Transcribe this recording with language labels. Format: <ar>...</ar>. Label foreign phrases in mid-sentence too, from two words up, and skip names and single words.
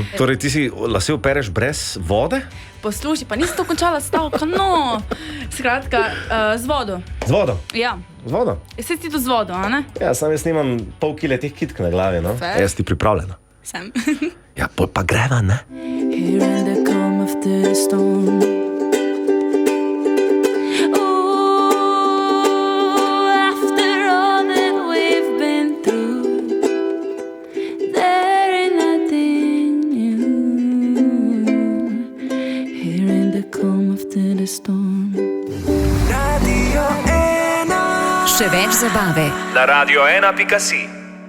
<sl>Torej, ti si lase opereš brez vode? Poslušaj, pa nisi to končala stavka, no. Skratka, z vodo. Z vodo? Ja. Z vodo? Jaz ti to z vodo, a ne? Ja, sam jaz nimam pol kile teh kitk na glavi, no. Fair. Jaz ti pripravljena. Sem. Ja, pol pa greva, ne?</sl> <en>Here in the calm of the storm. Ooh, after all that we've been through, there ain't nothing new. Here in the calm of the storm.</en> <sl>Še več zabave na radio1.si.</sl>